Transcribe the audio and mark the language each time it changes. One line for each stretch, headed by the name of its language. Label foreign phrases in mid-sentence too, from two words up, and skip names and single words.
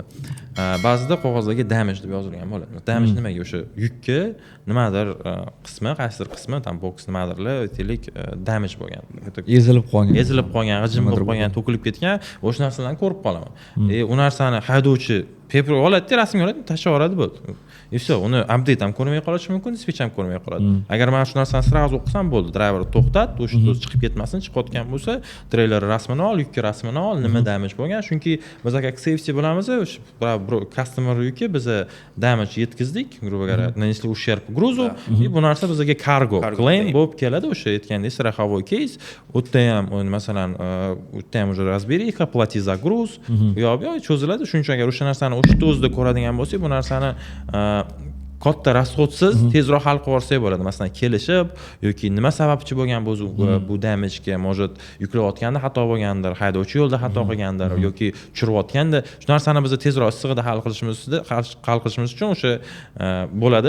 Uzbek: Ba'zida qog'ozlarga damage deb yozilgan bo'ladi. Damage nimaga? O'sha yukka nimadir qismi, qaysidir qismi, tam box nimadirlar, aytaylik, damage bo'lgan. Ezilib qolgan, g'ijim bo'lib qolgan, to'kilib ketgan, o'sha narsalarni ko'rib qolaman. U narsani haydovchi paper oladi, rasmga oladi, tashlab yuboradi bo'ldi.
Russian: И все,
Uzbek: uni update ham ko'rmay qolishi mumkin, dispatch ham ko'rmay qoladi. Agar men shu narsani sirazu o'qisam bo'ldi, driver to'xtat, o'sha chiqib ketmasin, chiqayotgan bo'lsa, treyler rasmini ol, yuk rasmini ol, nima damage bo'lgan. Chunki biz aka safety bilamiz, o'sha customer yuki biz damage yetkazdik,
Russian: грубо говоря, нанесли ущерб грузу, и
Uzbek: bu narsa bizga
English: cargo claim
Uzbek: bo'lib keladi, o'sha aytgandek
Russian: страховой кейс.
Uzbek: U yerda ham, masalan, u yerda ham
Russian: уже разбериха, плати за груз,
Uzbek: yo'q, cho'ziladi. Shuning uchun agar o'sha narsani o'sha o'zida ko'radigan bo'lsak, bu narsani katta rasxodsiz tezroq hal qilib olsak bo'ladi. Masalan, kelishib yoki nima sababchi bo'lgan bu damagega, может yuklayotganda xato bo'lgandir, haydovchi yo'lda xato qilgandir yoki tushirayotganda, shu narsani biz tezroq issig'ida hal qilishimiz uchun o'sha bo'ladi.